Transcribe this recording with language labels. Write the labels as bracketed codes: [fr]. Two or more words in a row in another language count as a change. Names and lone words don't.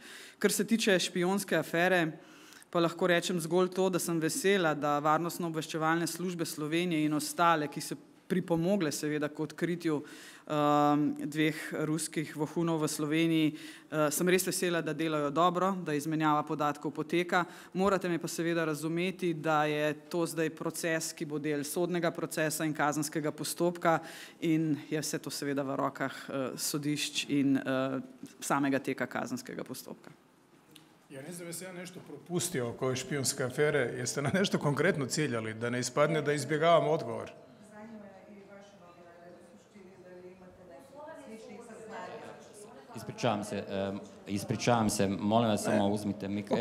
[sl] Kar se tiče špijonske afere, pa lahko rečem zgolj to, da sem vesela, da varnostno-obveščevalne službe Slovenije in ostale, ki so pripomogle seveda k odkritju dveh ruskih vohunov v Sloveniji, sem res vesela, da delajo dobro, da izmenjava podatkov poteka. Morate me pa seveda razumeti, da je to zdaj proces, ki bo del sodnega procesa in kazenskega postopka in je vse to seveda v rokah sodišč in samega teka kazenskega postopka. [hr] Ja ne znam, jesam ja nešto propustio oko ove špijunske afere, jeste na nešto konkretno ciljali, da ne ispadne da izbjegavam odgovor? Ispričavam se, molim vas samo uzmite mikro.